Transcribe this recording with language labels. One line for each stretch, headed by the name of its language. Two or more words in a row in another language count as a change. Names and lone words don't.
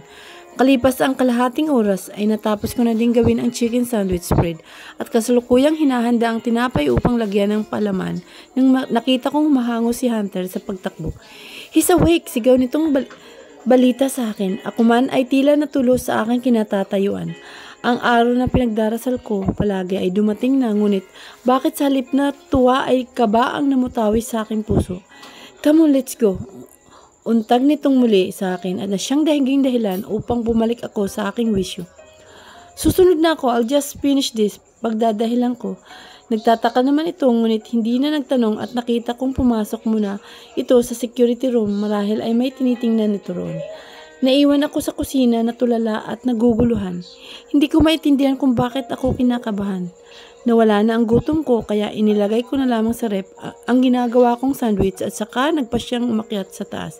Filipino: Kalipas ang kalahating oras ay natapos ko na din gawin ang
English: chicken sandwich spread
Filipino: at kasalukuyang hinahanda ang tinapay upang lagyan ng palaman nang nakita kong mahango si Hunter sa pagtakbo.
English: He's awake!
Filipino: Sigaw nitong balita sa akin. Ako man ay tila natulos sa aking kinatatayuan. Ang araw na pinagdarasal ko palagi ay dumating na ngunit bakit sa halip na tuwa ay kaba ang namutawi sa aking puso.
English: Come on, let's go.
Filipino: untag nitong muli sa akin at na siyang dahiging dahilan upang bumalik ako sa aking wisyo. Susunod na ako,
English: I'll just finish this,
Filipino: pagdadahilan ko. Nagtataka naman ito, ngunit hindi na nagtanong at nakita kong pumasok muna ito sa security room marahil ay may tinitingnan nito roon. Naiwan ako sa kusina na tulala at naguguluhan. Hindi ko maintindihan kung bakit ako kinakabahan. Nawala na ang gutom ko kaya inilagay ko na lamang sa rep ang ginagawa kong sandwich at saka nagpa siyang umakyat sa taas.